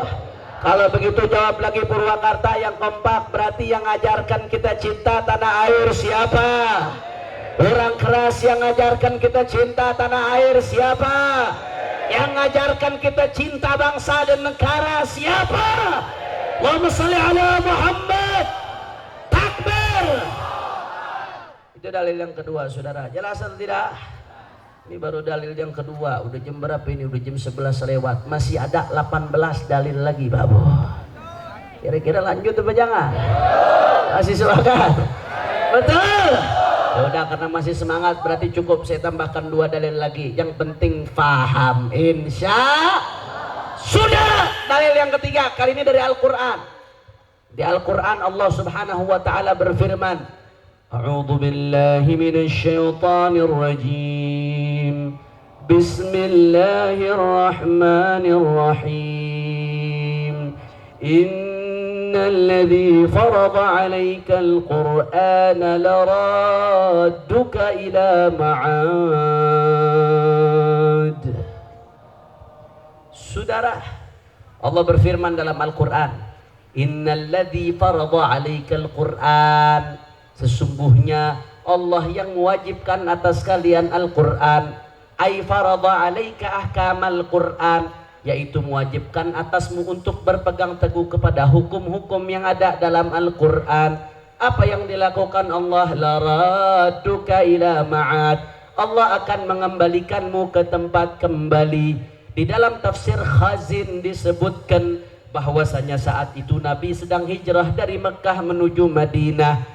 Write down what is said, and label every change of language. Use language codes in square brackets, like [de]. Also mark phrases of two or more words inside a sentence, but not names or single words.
[id] Kalau begitu jawab lagi Purwakarta yang kompak. Berarti yang ngajarkan kita cinta tanah air siapa? Orang keras yang ngajarkan kita cinta tanah air siapa? Yang ngajarkan kita cinta bangsa dan negara siapa? [ar] اللهم صل على محمد. [id] Takbir. Itu dalil yang kedua, saudara. Jelas atau tidak? Ini baru dalil yang kedua. Udah jam berapa ini? Udah jam 11 lewat. Masih ada 18 dalil lagi, Babu. Kira-kira lanjut apa jangan? Masih semangat? Betul? Ya udah, karena masih semangat berarti cukup saya tambahkan 2 dalil lagi. Yang penting faham. Insya sudah. Dalil yang ketiga kali ini dari Al-Quran. Di Al-Quran Allah [ar] سبحانه وتعالى [id] berfirman, [ar] أعوذ بالله من الشيطان الرجيم. بسم الله الرحمن الرحيم. إن الذي فرض عليك القرآن لرادك إلى معاد. [id] Saudara, Allah berfirman dalam Al-Quran, [ar] إن الذي فرض عليك القرآن. [id] Sesungguhnya Allah yang mewajibkan atas kalian Al-Quran, [ar] أي فرض عليك أحكام القرآن, [id] yaitu mewajibkan atasmu untuk berpegang teguh kepada hukum-hukum yang ada dalam Al-Quran. Apa yang dilakukan Allah? [ar] لرادك إلى معاد. [id] Allah akan mengembalikanmu ke tempat kembali. Di dalam tafsir Khazin disebutkan bahwasanya saat itu Nabi sedang hijrah dari Mekah menuju Madinah.